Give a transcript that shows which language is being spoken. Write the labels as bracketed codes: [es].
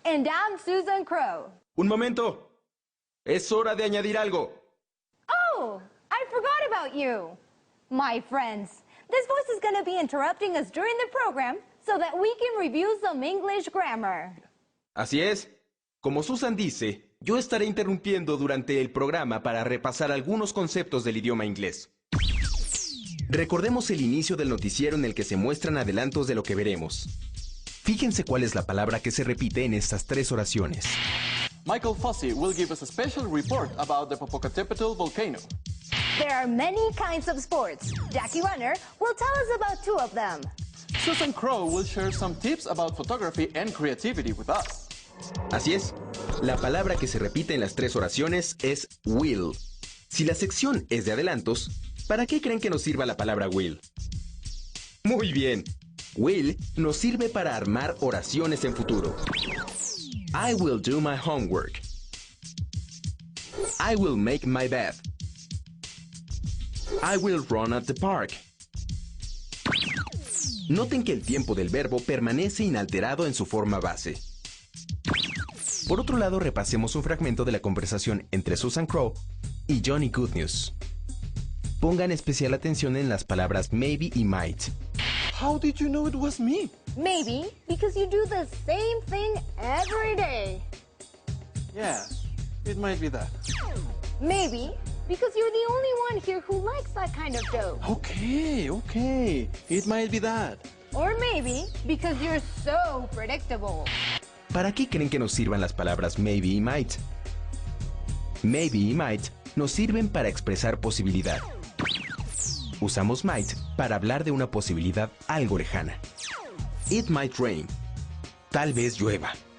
[en] And I'm Susan Crowe. [es] Un momento. Es hora de añadir algo. [en] Oh, I forgot about you. My friends, this voice is going to be interrupting us during the program so that we can review some English grammar. [es] Así es. Como Susan dice, yo estaré interrumpiendo durante el programa para repasar algunos conceptos del idioma inglés. Recordemos el inicio del noticiero en el que se muestran adelantos de lo que veremos. Fíjense cuál es la palabra que se repite en estas 3 oraciones. [en] Michael Fossey will give us a special report about the Popocatépetl volcano. There are many kinds of sports. Jackie Runner will tell us about 2 of them. Susan Crowe will share some tips about photography and creativity with us. [es] Así es. La palabra que se repite en las 3 oraciones es will. Si la sección es de adelantos, ¿para qué creen que nos sirva la palabra will? Muy bien. Will nos sirve para armar oraciones en futuro. [en] I will do my homework. I will make my bed. I will run at the park. [es] Noten que el tiempo del verbo permanece inalterado en su forma base. Por otro lado, repasemos un fragmento de la conversación entre Susan Crowe y Johnny Good News. Pongan especial atención en las palabras maybe y might. [en] How did you know it was me? Maybe because you do the same thing every day. Yes, it might be that. Maybe because you're the only one here who likes that kind of joke. Okay. It might be that. Or maybe because you're so predictable. [es] ¿Para qué creen que nos sirvan las palabras maybe y might? Maybe y might nos sirven para expresar posibilidad. Usamos might para hablar de una posibilidad algo lejana. [en] It might rain. [es] Tal vez llueva.